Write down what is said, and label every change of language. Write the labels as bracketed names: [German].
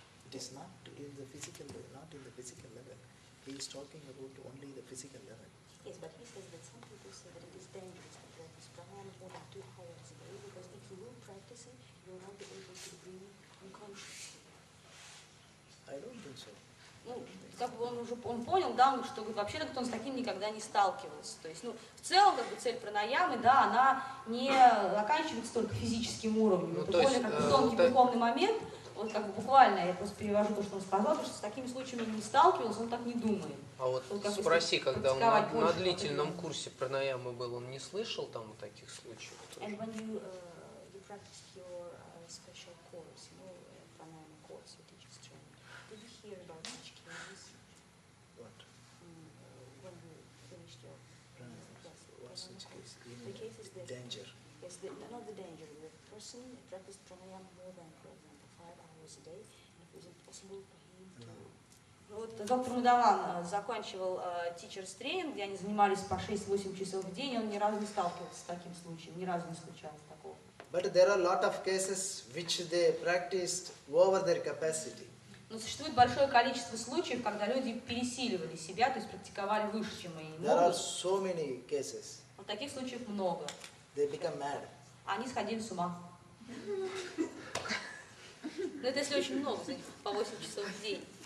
[English] It is not in the physical level. He is talking about only the physical level. Yes, but he says that some people say that it is dangerous to practice pranayama more than 2 hours a day because if you will practice it, you will not be able to breathe unconsciously. I don't think so. [Russian] Ну, как бы он понял, да, что вообще-то он с таким никогда не сталкивался. То есть, в целом, как бы цель пранаямы, да, она не заканчивается только физическим уровнем. Это более как бы тонкий духовный момент. Вот как бы буквально, я просто перевожу то, что он сказал, потому что с такими случаями он не сталкивался, он так не думает. А вот спроси, когда он на длительном курсе пранаямы был, он не слышал там таких случаев? [English] And when you practiced your special course, pranayama course, your teacher's training, did you hear about such cases? What? When you finished your such case? The case is that Danger. Yes, not the danger. The person practiced pranayama more than, for example, 5 hours a day, and it was impossible for him to. [Russian] Вот доктор Мудаван заканчивал teacher's training, где они занимались по 6-8 часов в день, и он ни разу не сталкивался с таким случаем, ни разу не случалось такого. But there are a lot of cases which they practiced over their capacity. Но существует большое количество случаев, когда люди пересиливали себя, то есть практиковали выше, чем они могут. There are so many cases. Вот таких случаев много. They become mad. Они сходили с ума. Но это если очень много, по 8 часов в день.